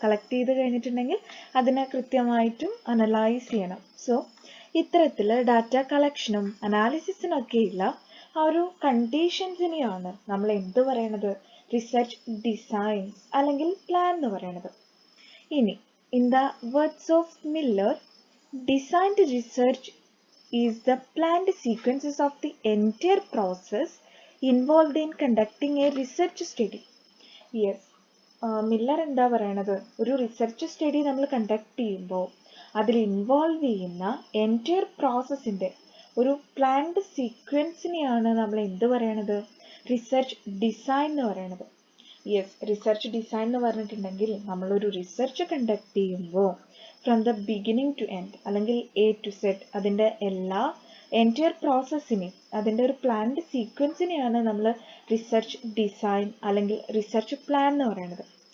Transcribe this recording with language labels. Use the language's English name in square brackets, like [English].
[Malayalam] Collect ചെയ്ത് കഴിഞ്ഞിട്ടുണ്ടെങ്കിൽ അതിനെ കൃത്യമായിട്ടും അനലൈസ് ചെയ്യണം. സോ ഇത്തരത്തിൽ ഡാറ്റ കളക്ഷനും അനാലിസിസിനൊക്കെയുള്ള ആ ഒരു കണ്ടീഷൻസിനെയാണ് നമ്മൾ എന്ത് പറയണത്? റിസർച്ച് ഡിസൈൻസ് അല്ലെങ്കിൽ പ്ലാൻ എന്ന് പറയണത്. [English] ഇനി in the words of Miller, designed research is the planned sequences of the entire process involved in conducting a research study. [Malayalam] Yes, Miller എന്താ പറയണത്? ഒരു റിസർച്ച് സ്റ്റഡി നമ്മൾ കണ്ടക്ട് ചെയ്യുമ്പോൾ അതിൽ ഇൻവോൾവ് ചെയ്യുന്ന എൻറ്റയർ പ്രോസസ്സിൻ്റെ ഒരു പ്ലാൻഡ് സീക്വൻസിനെയാണ് നമ്മൾ എന്ത് പറയണത്? റിസർച്ച് ഡിസൈൻ എന്ന് പറയണത്. യെസ്, റിസർച്ച് ഡിസൈൻ എന്ന് പറഞ്ഞിട്ടുണ്ടെങ്കിൽ നമ്മളൊരു റിസർച്ച് കണ്ടക്ട് ചെയ്യുമ്പോൾ from the beginning to end അല്ലെങ്കിൽ എ ടു സെഡ് അതിൻ്റെ എല്ലാ എൻറ്റയർ പ്രോസസ്സിനെയും അതിൻ്റെ ഒരു പ്ലാൻഡ് സീക്വൻസിനെയാണ് നമ്മൾ റിസർച്ച് ഡിസൈൻ അല്ലെങ്കിൽ റിസർച്ച് പ്ലാൻ എന്ന് പറയുന്നത്.